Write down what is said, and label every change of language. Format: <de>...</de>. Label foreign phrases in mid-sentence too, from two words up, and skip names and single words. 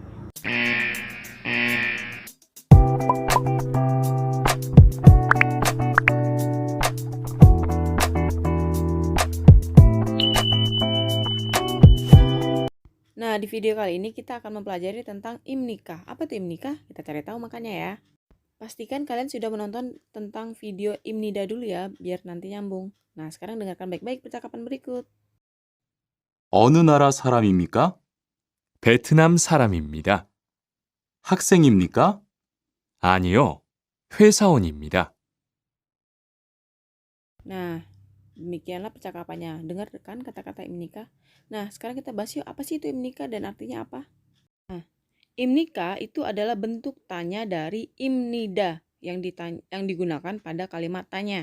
<id>Nah, di video kali ini kita akan mempelajari tentang imnika. Apa itu imnika? Kita cari tahu makanya ya. Pastikan kalian sudah menonton tentang video imnida dulu ya, biar nanti nyambung. Nah, sekarang dengarkan baik-baik percakapan berikut.</id> <ko>어느 나라 사람입니까? 베트남 사람입니다. 학생입니까? 아니요, 회사원입니다.</ko> <id>Nah, demikianlah percakapannya. Dengar kan kata-kata imnika? Nah, sekarang kita bahas yuk, apa sih itu imnika dan artinya apa? Nah, imnika itu adalah bentuk tanya dari imnida yang digunakan pada kalimat tanya.</id>